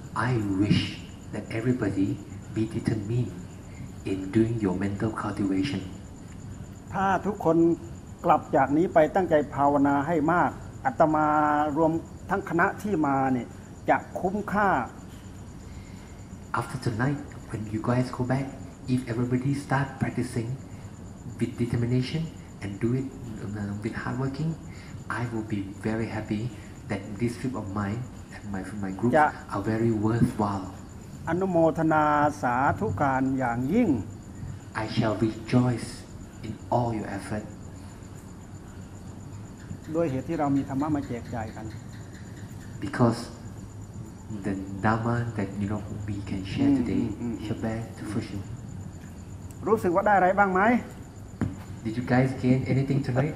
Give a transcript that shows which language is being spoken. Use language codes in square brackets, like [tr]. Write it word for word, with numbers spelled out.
[en] I wish that everybody be determined in doing your mental cultivation [th] ถ้าทุกคนกลับจากนี้ไปตั้งใจภาวนาให้มากอาตมารวมทั้งคณะที่มาเนี่ยจะคุ้มค่า [en] After tonight when you guys go back if everybody start practicing with determination and do it with hard working I will be very happy that this trip of mine and my from my group are very worthwhile [th] อนุโมทนาสาธุการอย่างยิ่ง [en] I shall rejoice in all your effort [th] ด้วยเหตุที่เรามีธรรมะมาแจกจ่ายกัน [en] Because the dharma that you know we can share today shall bear to fruition [th] รู้สึกว่าได้อะไรบ้างไหม [en] Did you guys gain anything tonight?